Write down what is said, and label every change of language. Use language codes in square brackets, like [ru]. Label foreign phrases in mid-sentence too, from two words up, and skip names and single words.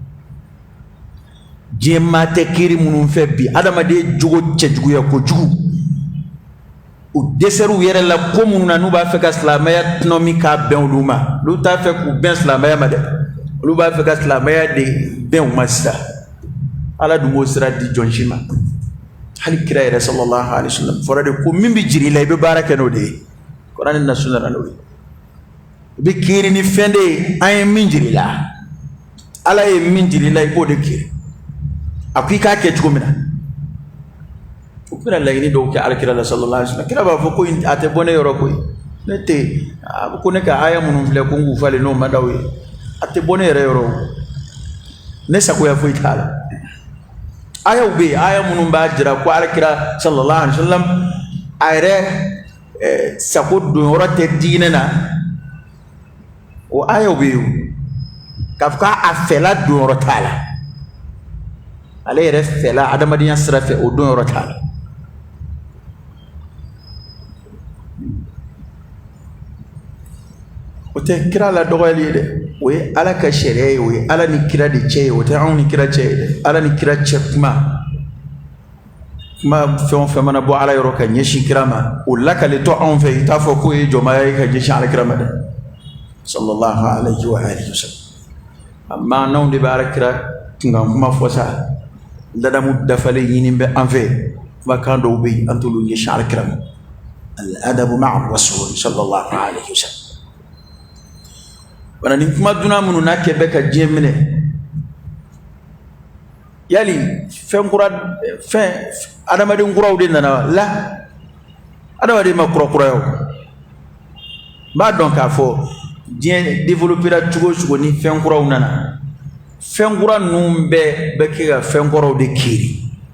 [bm] diɲɛ maa tɛ kiiri minnu fɛ bi adamaden jogo cɛjuguya kojugu u dɛsɛr'u yɛrɛ la ko minnu na n'u b'a fɛ ka silamɛya tɔnɔ min k'a bɛn olu ma olu t'a fɛ k'u bɛn silamɛya ma dɛ olu b'a fɛ ka silamɛya de bɛn u ma sisan ala dun b'o sira di jɔn si ma hali kira yɛrɛ [ar] صلى الله عليه وسلم [bm] fɔra de ko min bɛ jiri la i bɛ baara kɛ n'o de ye kuranɛ ni sunna nana n'o ye i bɛ kiiri ni fɛn de ye an ye min jiri la ala ye min jiri la i b'o de kiiri a ko i k'a kɛ cogo min na u bɛna laɲini dɔw kɛ alakira la [ar] صلى الله عليه وسلم [bm] kira b'a fɔ ko a tɛ bɔ ne yɔrɔ koyi ne tɛ ko ne ka aya minnu filɛ ko n k'u falen n'o ma d'aw ye a tɛ bɔ ne yɛrɛ yɔrɔ ne sagoya foyi t'a la ayaw bɛ yen aya minnu b'a jira ko alakira [ar] صلى الله عليه وسلم [bm] a yɛrɛ sago donyɔrɔ tɛ diinɛ na o ayaw bɛ yen k'a fɔ k'a fɛla donyɔrɔ t'a la ale yɛrɛ fɛla adamadenya sira fɛ o donyɔrɔ t'a la o tɛ kira la dɔgɔyali ye dɛ o ye ala ka sariya ye o ye ala ni kira de cɛ ye o tɛ anw ni kira cɛ ye dɛ ala ni kira cɛ kuma fɛn o fɛn mana bɔ ala yɔrɔ ka ɲɛsin kira ma o lakalitɔ anw fɛ i t'a fɔ k'o ye jɔnmaya ye ka ɲɛsin ala kira ma dɛ [ar] صلى الله عليه وعلى آله وسلم [bm] amma n'anw de bɛ ala kira kunkan kuma fɔ sa ladamu dafalen ɲini bɛ an fɛ kumakan dɔw bɛ yen an t'olu ɲɛsin ala kira ma [ar] الأدب مع الرسول صلى الله عليه وسلم [bm] wana ni kuma dunan minnu n'a kɛ bɛ ka diɲɛ minɛ yali fɛn adamaden kuraw de nana la adamaden ma kurakuraya o n b'a dɔn k'a fɔ diɲɛ développera cogo o cogo ni fɛn kuraw nana fɛn kura ninnu bɛɛ bɛ kɛ ka fɛn kɔrɔw de kiiri